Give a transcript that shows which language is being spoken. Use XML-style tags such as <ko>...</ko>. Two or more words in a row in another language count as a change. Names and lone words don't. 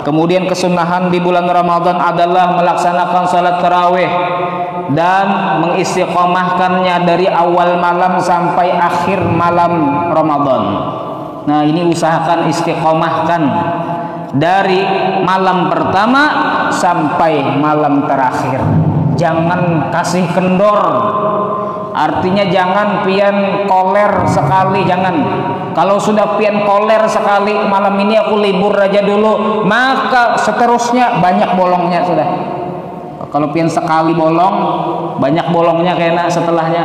<id>Kemudian kesunahan di bulan Ramadan adalah melaksanakan salat tarawih dan mengistiqomahkannya dari awal malam sampai akhir malam Ramadan. Nah, ini usahakan istiqomahkan dari malam pertama sampai malam terakhir. Jangan kasih kendor.</id> <bjn>Artinya jangan pian koler sekali, jangan. Kalau sudah pian koler sekali, malam ini aku libur aja dulu, maka seterusnya banyak bolongnya sudah.</bjn> <id>Kalau pian sekali bolong, banyak bolongnya kena setelahnya.</id>